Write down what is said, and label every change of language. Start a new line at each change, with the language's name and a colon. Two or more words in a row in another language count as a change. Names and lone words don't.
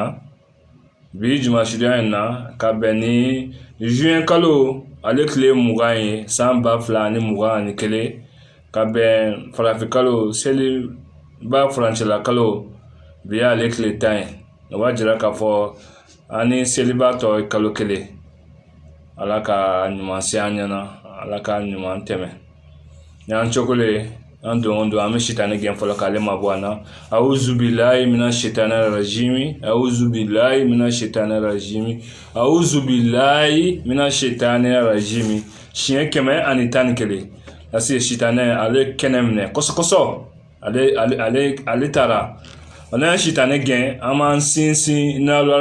Bambara: in na ka bɛn ni juin kalo ale tile 20 ye san 2021 ka bɛn farafin kalo seliba furancɛla kalo bi y'ale tile 10 ye o b'a jira k'a fɔ ani seliba tɔ kalo kelen Ala ka ɲuman se an ɲɛna Ala ka ɲuman tɛmɛ y'an cogolen an don an bɛ sitani gɛn fɔlɔ k'ale ma bɔ an na
Arabic: أعوذ بالله من الشيطان الرجيم
Bambara: siɲɛ 111 lase sitani ale kɛnɛ minɛ kɔsɔkɔsɔ ale taara ona sitani gɛn an m'an sinsin n'Ala